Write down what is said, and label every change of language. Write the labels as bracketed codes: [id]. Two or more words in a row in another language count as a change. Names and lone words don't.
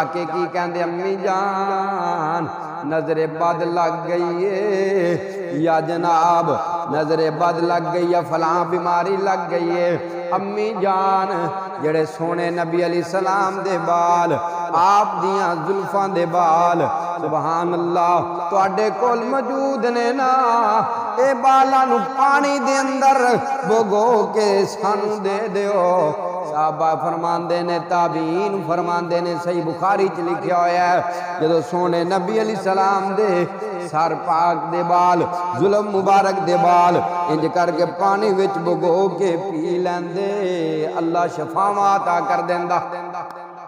[pa] کے کی کہندے امی جان نظر بد لگ گئی ہے، یا جناب نظر بد لگ گئی یا فلاں بیماری لگ گئی ہے، امی جان جڑے سونے نبی [ar] علیہ السلام [pa] دے بال، آپ دیاں زلفاں دے بال، [ar] سبحان اللہ [pa] تواڈے کول موجود نے نا، اے بالاں نو پانی دے اندر بھگو کے سانو دے دیو۔ صحابہ فرماندے نے، تابعین فرماندے نے، صحیح بخاری چ لکھیا ہویا ہے، جدو سونے نبی [ar] علیہ السلام [pa] دے سر پاک دے بال، ظلم مبارک دے بال انج کر کے پانی وچ بھگو کے پی لیندے، اللہ شفاواں عطا کر دیندا۔